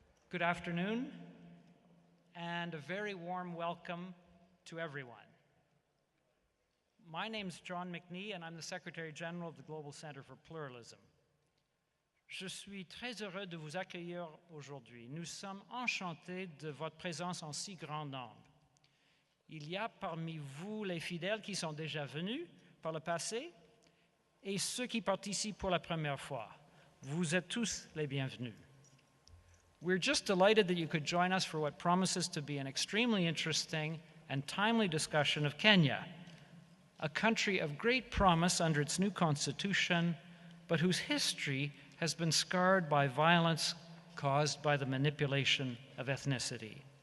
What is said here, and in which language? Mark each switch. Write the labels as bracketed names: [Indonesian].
[English] Good afternoon, and a very warm welcome to everyone. My name's John McNee, and I'm the Secretary General of the Global Center for Pluralism. [French] Je suis très heureux de vous accueillir aujourd'hui. Nous sommes enchantés de votre présence en si grand nombre. Il y a parmi vous les fidèles qui sont déjà venus par le passé et ceux qui participent pour la première fois. Vous êtes tous les bienvenus. [English] We're just delighted that you could join us for what promises to be an extremely interesting and timely discussion of Kenya, a country of great promise under its new constitution, but whose history has been scarred by violence caused by the manipulation of ethnicity.